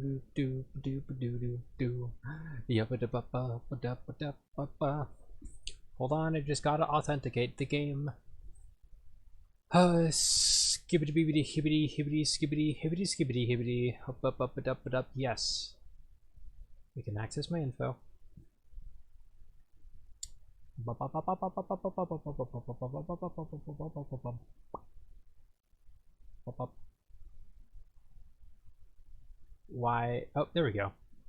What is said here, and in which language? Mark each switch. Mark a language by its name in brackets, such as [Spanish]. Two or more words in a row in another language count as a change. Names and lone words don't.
[English] you-ba-do-boo-ba-do-ba-do-ba-do-ba-do-do-do-do-do-do-do-do-do, ya-ba-da-ba-ba-ba-da-ba-da-ba-ba. Hold on, I just gotta authenticate the game. Skibbity bibbity hibbity hibbity skibbity hibbity skibbity hibbity. Up. Yes. We can access my info. Why? Oh, there we go.